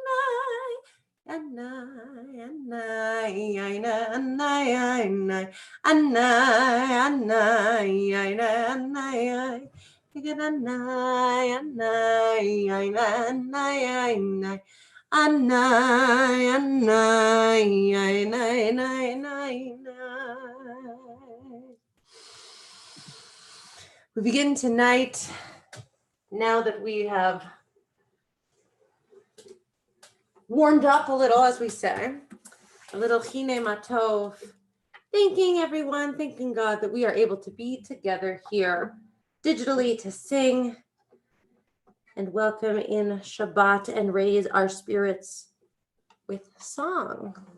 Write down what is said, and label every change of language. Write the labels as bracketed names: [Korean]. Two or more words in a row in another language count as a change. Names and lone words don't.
[English] anai, anai, anai, anai, anai, Iginanai, anai, anai, anai. We begin tonight, now that we have warmed up a little, as we say, a little Chine Matov, thanking everyone, thanking God that we are able to be together here digitally to sing and welcome in Shabbat and raise our spirits with song.